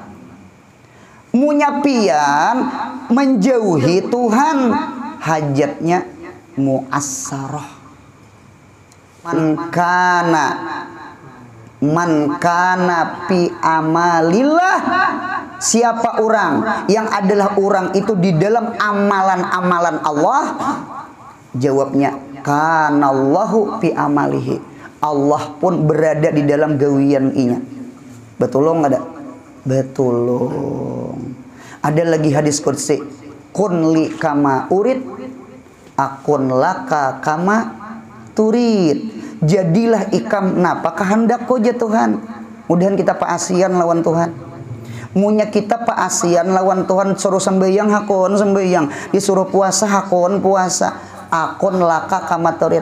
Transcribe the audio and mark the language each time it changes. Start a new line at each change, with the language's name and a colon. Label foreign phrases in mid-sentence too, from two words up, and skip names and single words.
Banjar: Munyapian menjauhi Tuhan, hajatnya mu'assarah.
Arabic: من كان في عمل الله,
Banjar: siapa orang yang adalah orang itu di dalam amalan-amalan Allah, jawabnya
Arabic: كان الله في عمله,
Banjar: Allah pun berada di dalam gawian inya. Betulung ada? Betulung. Ada lagi hadis qudsi,
Arabic: كن لي كما أريد أكن لك كما تريد.
Banjar: Jadilah ikam napa kehendakku ya Tuhan. Mudahan kita paasian lawan Tuhan. Munya kita paasian lawan Tuhan, suruh sembahyang hakon sembahyang, disuruh puasa hakon puasa.
Arabic: أكن لك كما تريد.